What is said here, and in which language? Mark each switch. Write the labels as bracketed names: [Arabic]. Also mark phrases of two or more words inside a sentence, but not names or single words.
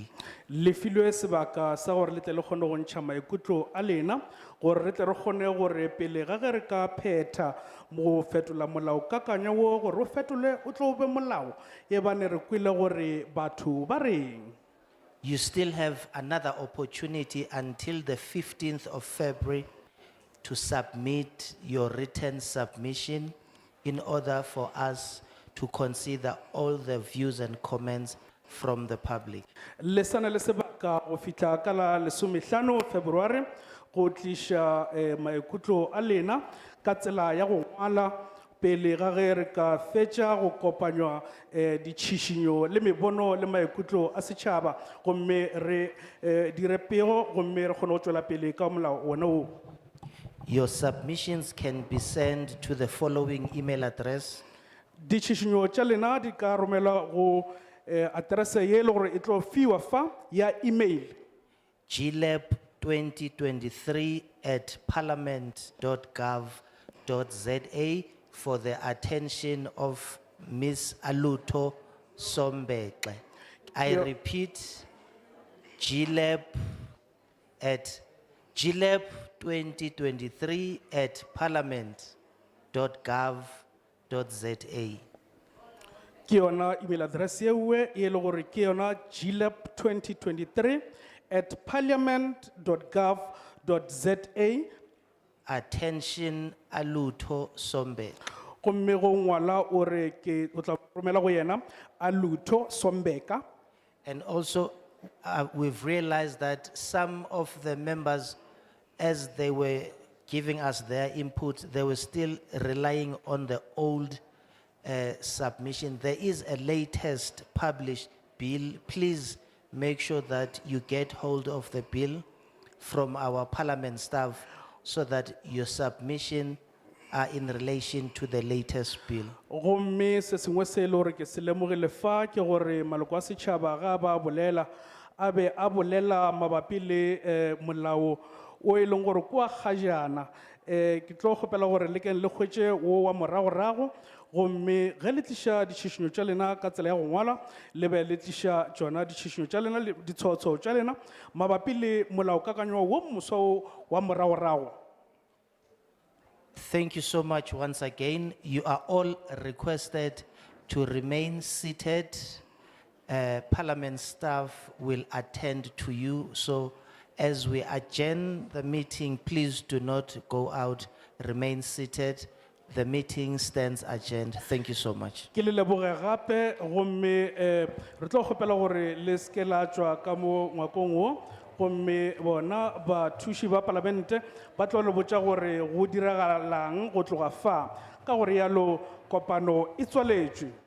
[Northern Sotho] Le filwe sebaka sa gore le tle le kgone go ntšha maikutlo a lena gore re tle re kgone gore pele ga ge re ka phetha mo fetola molaokakanywa wo gore o fetole o tlo be molao e bane re kwile gore batho ba reng. [English] You still have another opportunity until the 15th of February to submit your written submission in order for us to consider all the views and comments from the public. [Northern Sotho] Lesana le sebaka go fitla ka la 15 February go tlisha maikutlo a lena ka tsela ya go ngwala pele ga ge re ka fetša go kopanywa ditšhišinyo le mebono le maikutlo a setšhaba gomme re dire pego gomme re kgone go tšwela pele ka molao wona o. [English] Your submissions can be sent to the following email address: [Northern Sotho] Ditšhišinyo tša lena di ka romelwa go aterese ye le gore e tlo fiwa fa ya email [English] glab2023@parliament.gov.za for the attention of Ms. Aluto Sombekle. I Yeah. repeat, glab2023@parliament.gov.za. [Northern Sotho] ke yona [English] email address [Northern Sotho] yewe e le gore ke yona glab2023@parliament.gov.za. [English] Attention Aluto Sombe. [Northern Sotho] gomme go ngwala o re ke o tla romela go yena Aluto Sombeka. [English] And also, we've realized that some of the members, as they were giving us their input, they were still relying on the old submission. There is a latest published bill. Please make sure that you get hold of the bill from our parliament staff so that your submission are in relation to the latest bill. [Northern Sotho] gomme se sengwe se e le gore ke se lemogile fa ke gore maloko a setšhaba ga ba bolela a be a bolela mabapi le molao o e leng gore kwa kgajana ke tlo kgopela gore le keng le hwetše wo wa moragorago gomme ge le tliša ditšhišinyo tša lena ka tsela ya go ngwala le be le tliša tšona ditšhišinyo tša lena le ditshwaotshwao tša lena mabapi le molaokakanywa wo moswa wa moragorago. [English] Thank you so much once again. You are all requested to remain seated. Parliament staff will attend to you. So as we adjourn the meeting, please do not go out. Remain seated The meeting stands adjourned. Thank you so much. [Northern Sotho] Ke le leboge gape gomme re tlo kgopela gore le ske la tšwa ka mo ngwakong wo gomme bona bathuši ba palamente ba tlo le botša gore go diragalang go tloga fa ka gore yalo kopano e tswaletšwe.